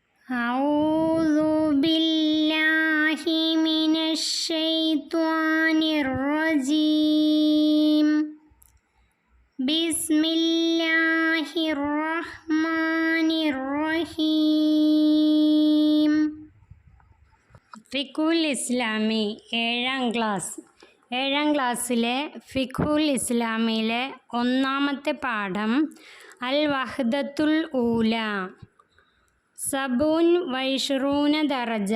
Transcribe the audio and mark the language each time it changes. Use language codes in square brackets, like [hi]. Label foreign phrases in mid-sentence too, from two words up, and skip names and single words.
[ar] أعوذ بالله من الشيطان الرجيم بسم الله الرحمن الرحيم الفقه الإسلامي [ml] ഏഴാം ക്ലാസ്സിലെ ഫിഖുൽ ഇസ്ലാമിയിലെ ഒന്നാമത്തെ പാഠം [ar] الوحدة الأولى سبع وعشرون درجة.